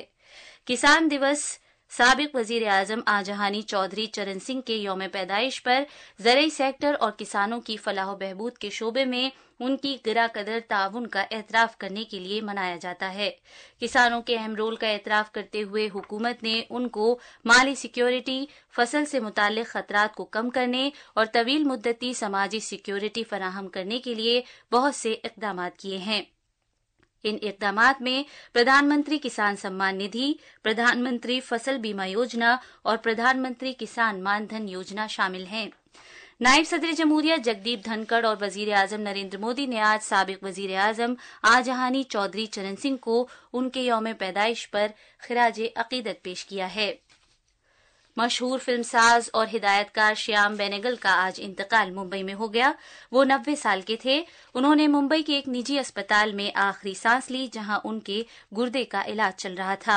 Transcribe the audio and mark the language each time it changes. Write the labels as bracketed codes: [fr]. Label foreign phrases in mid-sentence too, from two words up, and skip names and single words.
[ur] کسان دیوس سابق وزیر اعظم آجہانی چودھری چرن سنگھ کے یوم پیدائش پر زرعی سیکٹر اور کسانوں کی فلاح و بہبود کے شعبے میں ان کی گراں قدر تعاون کا اعتراف کرنے کے لیے منایا جاتا ہے۔ کسانوں کے اہم رول کا اعتراف کرتے ہوئے حکومت نے ان کو مالی سیکیورٹی، فصل سے متعلق خطرات کو کم کرنے اور طویل مدتی سماجی سیکیورٹی فراہم کرنے کے لیے بہت سے اقدامات کیے ہیں۔ ان اقدامات میں پردھان منتری کسان سمان ندھی، پردھان منتری فصل بیمہ یوجنا اور پردھان منتری کسان مان دھن یوجنا شامل ہیں۔ نائب صدر جمہوریہ جگدیپ دھنکڑ اور وزیر اعظم نریندر مودی نے آج سابق وزیر اعظم آجہانی چودھری چرن سنگھ کو ان کے یوم پیدائش پر خراج عقیدت پیش کیا ہے۔ مشہور فلم ساز اور ہدایت کار شیام بینگل کا آج انتقال ممبئی میں ہو گیا۔ وہ 90 سال کے تھے۔ انہوں نے ممبئی کے ایک نجی اسپتال میں آخری سانس لی جہاں ان کے گردے کا علاج چل رہا تھا۔